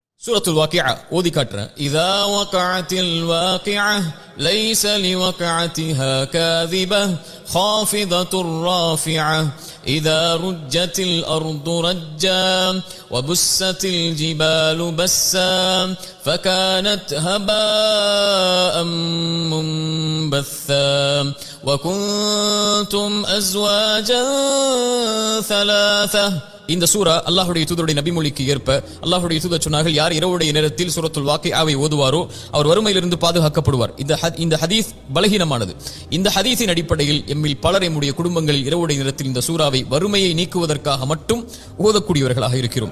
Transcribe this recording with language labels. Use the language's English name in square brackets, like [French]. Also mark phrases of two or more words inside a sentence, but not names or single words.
[Tamil] سورة الواقعة ஓதி காட்டுறேன். [Arabic] إذا وقعت الواقعة ليس لوقعتها كاذبة خافضة رافعة إذا رجت الأرض رجا وبست الجبال بسا فكانت هباء منبثا وكنتم أزواجا ثلاثة. [Tamil] இந்த சூரா அல்லாஹ்வுடைய தூதருடைய நபிமொழிக்கு ஏற்ப அல்லாஹ்வுடைய தூதர் சொன்னார்கள், யார் இரவுடைய நேரத்தில் சூரத்துல் வாக்கியாவை ஓதுவாரோ அவர் வறுமையிலிருந்து பாதுகாக்கப்படுவார். இந்த ஹதீஸ் பலகீனமானது. இந்த ஹதீஸின் அடிப்படையில் எம்மில் பலர் எம்முடைய குடும்பங்களில் இரவுடைய நேரத்தில் இந்த சூராவை வறுமையை நீக்குவதற்காக மட்டும் ஓதக்கூடியவர்களாக இருக்கிறோம்.